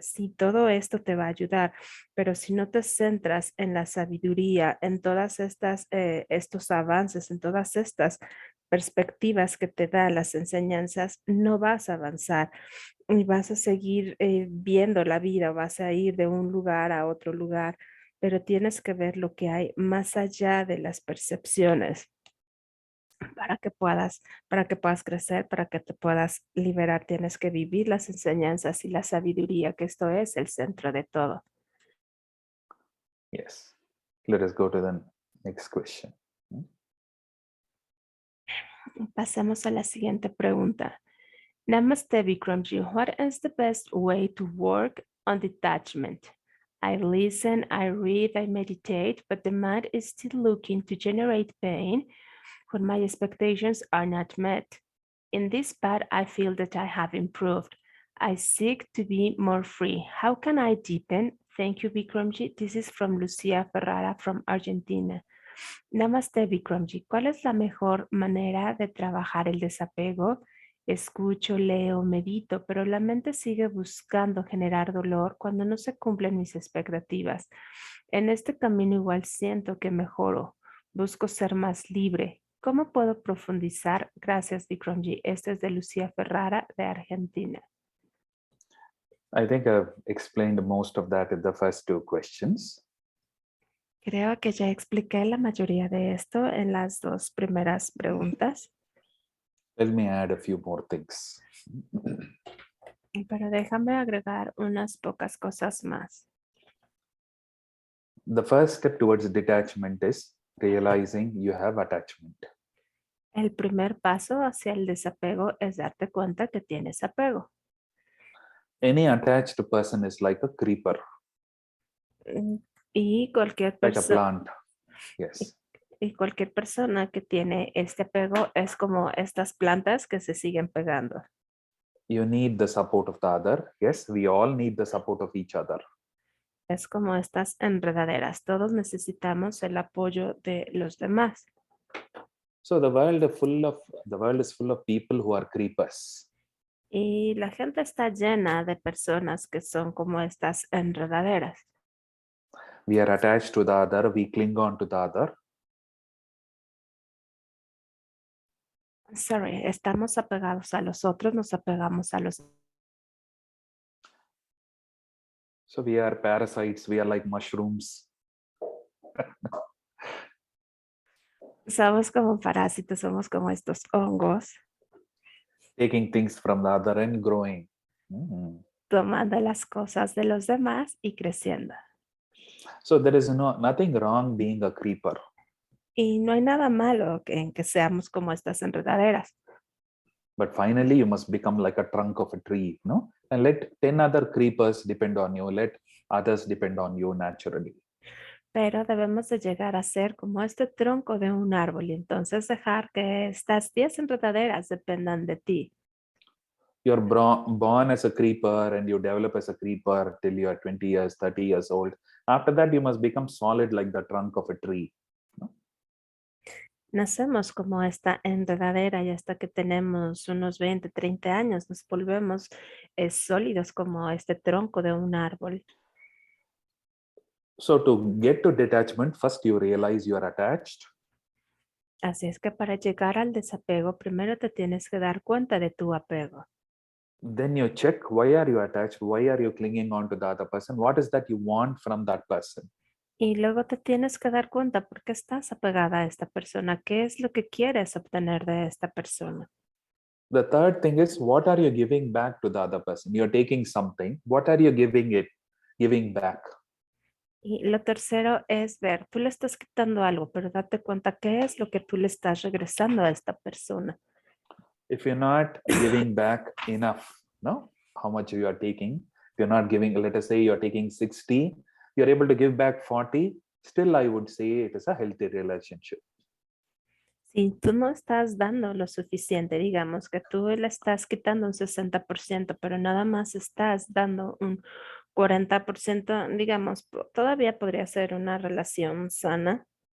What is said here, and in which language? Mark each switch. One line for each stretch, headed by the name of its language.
Spanish: Sí, todo esto te va a ayudar, pero si no te centras en la sabiduría, en todas estos avances, en todas estas perspectivas que te dan las enseñanzas, no vas a avanzar y vas a seguir viendo la vida, vas a ir de un lugar a otro lugar, pero tienes que ver lo que hay más allá de las percepciones. Para que puedas crecer, para que te puedas liberar, tienes que vivir las enseñanzas y la sabiduría, que esto es el centro de todo.
English: Yes. Let us go to the next question.
Spanish: Pasemos a la siguiente pregunta.
English: Namaste, Vikramji. What is the best way to work on detachment? I listen, I read, I meditate, but the mind is still looking to generate pain when my expectations are not met. In this path, I feel that I have improved. I seek to be more free. How can I deepen? Thank you, Vikramji. This is from Lucia Ferrara from Argentina. Namaste, Vikramji.
Spanish: ¿Cuál es la mejor manera de trabajar el desapego? Escucho, leo, medito, pero la mente sigue buscando generar dolor cuando no se cumplen mis expectativas. En este camino igual siento que mejoro. Busco ser más libre. ¿Cómo puedo profundizar? Gracias, Vikramji. Este es de Lucia Ferrara, de Argentina.
English: I think I've explained most of that in the first two questions.
Spanish: Creo que ya expliqué la mayoría de esto en las dos primeras preguntas.
English: Let me add a few more things.
Spanish: Pero déjame agregar unas pocas cosas más.
English: The first step towards detachment is realizing you have attachment.
Spanish: El primer paso hacia el desapego es darte cuenta que tienes apego.
English: Any attached person is like a creeper,
Spanish: Y cualquier
English: like a
Spanish: persona
English: plant. Yes.
Spanish: y cualquier persona que tiene este apego es como estas plantas que se siguen pegando.
English: You need the support of the other. Yes, we all need the support of each other.
Spanish: Es como estas enredaderas. Todos necesitamos el apoyo de los demás.
English: So the world is full of people who are creepers.
Spanish: Y la gente está llena de personas que son como estas enredaderas.
English: We are attached to the other. We cling on to the other.
Spanish: Sorry, estamos apegados a los otros, nos apegamos a los.
English: So we are parasites. We are like mushrooms.
Spanish: Somos como parásitos, somos como estos hongos,
English: Taking things from the other and growing.
Spanish: tomando las cosas de los demás y creciendo.
English: So there is nothing wrong being a creeper.
Spanish: Y no hay nada malo en que seamos como estas enredaderas.
English: But finally, you must become like a trunk of a tree, no? And let 10 other creepers depend on you. Let others depend on you naturally.
Spanish: Pero debemos de llegar a ser como este tronco de un árbol y entonces dejar que estas 10 enredaderas dependan de ti.
English: You're born as a creeper and you develop as a creeper till you're 20 years, 30 years old. After that, you must become solid like the trunk of a tree.
Spanish: Nacemos como esta enredadera y hasta que tenemos unos 20, 30 años nos volvemos sólidos como este tronco de un árbol.
English: So to get to detachment, first you realize you are attached.
Spanish: Así es que para llegar al desapego, primero te tienes que dar cuenta de tu apego.
English: Then you check, why are you attached? Why are you clinging on to the other person? What is that you want from that person?
Spanish: Y luego te tienes que dar cuenta por qué estás apegada a esta persona, qué es lo que quieres obtener de esta persona.
English: The third thing is, what are you giving back to the other person? You're taking something. What are you giving back?
Spanish: Y lo tercero es ver, tú le estás quitando algo, pero date cuenta qué es lo que tú le estás regresando a esta persona.
English: If you're not giving back enough, no, how much you are taking, if you're not giving, let us say you're taking 60, you're able to give back 40, still I would say it is a healthy relationship.
Spanish: Si tú no estás dando lo suficiente, digamos que tú le estás quitando un 60%, pero nada más estás dando un 40%, digamos, todavía podría ser una relación sana.